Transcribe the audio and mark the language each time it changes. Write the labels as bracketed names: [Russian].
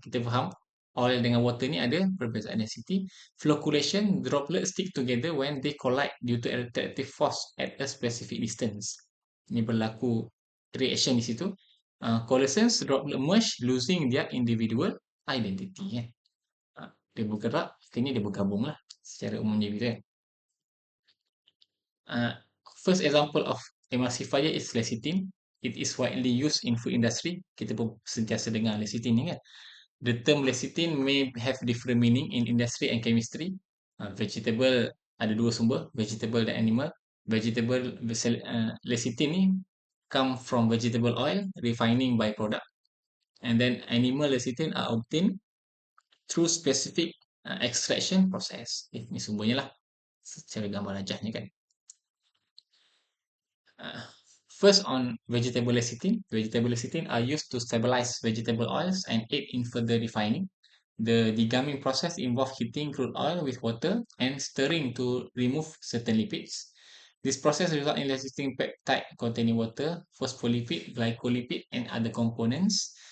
[Malay] Kita faham oil dengan water ni ada perbezaan density. [English] Flocculation, droplets stick together when they collide due to attractive force at a specific distance. [Malay] Ini berlaku reaction di situ. [English] Coalescence droplet merge losing their individual identity [Malay] kan. Dia bergerak, akhirnya dia bergabung lah secara umumnya gitu kan. [English] Uh, First example of emulsifier is lecithin. It is widely used in food industry. [Malay] Kita pun sentiasa dengar lecithin ni kan. [English] The term lecithin may have different meaning in industry and chemistry. [Malay] Vegetable ada dua sumber, vegetable dan animal. Vegetable lecithin ni [English] come from vegetable oil refining by product, and then animal lecithin are obtained through specific extraction process. [Malay] Ni sumbernya lah secara gambar rajahnya kan. [English] Uh, First on vegetable lecithin. Vegetable lecithin are used to stabilize vegetable oils and aid in further refining. The degumming process involves heating crude oil with water and stirring to remove certain lipids. This process results in lecithin peptide containing water, phospholipid, glycolipid, and other components.